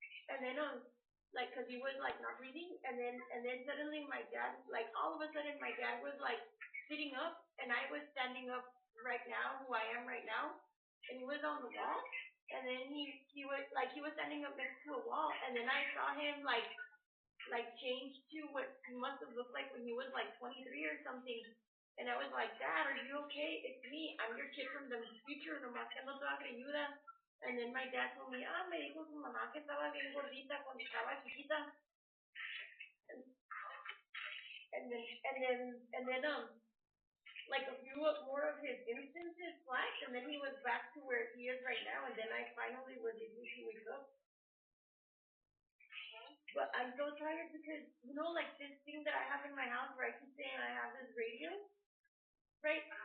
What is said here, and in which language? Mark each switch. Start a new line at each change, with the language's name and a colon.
English: And then like because he was like not breathing, and then suddenly my dad, like all of a sudden my dad was like sitting up, and I was standing up right now, who I am right now, and he was on the wall, and then he was standing up next to a wall, and then I saw him like change to what he must have looked like when he was like 23 or something. And I was like, Dad, are you okay? It's me. I'm your kid from the future.
Spanish: Nomás que no te va a ayuda.
English: And then my dad told me,
Spanish: me dijo su mamá que estaba bien gordita cuando estaba chiquita.
English: And then like a few more of his instances flashed, and then he was back to where he is right now. And then I finally was able to wake up. But I'm so tired because, like this thing that I have in my house where I keep saying I have this radio, right?